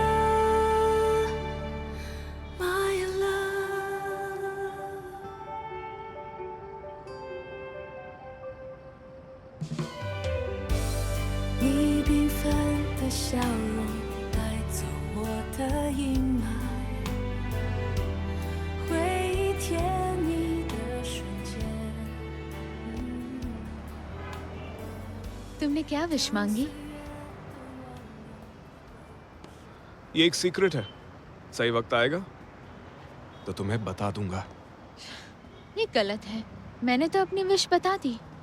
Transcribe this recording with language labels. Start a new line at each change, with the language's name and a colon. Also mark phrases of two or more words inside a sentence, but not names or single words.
Chinese: 你缤纷的笑容带走我的阴霾，回忆甜蜜的瞬间。
Hindi: तुमने क्या विश मांगी? ये एक सीक्रेट है, सही वक्त आएगा तो तुम्हें बता दूंगा। ये गलत है। मैंने तो अपनी विश बता दी।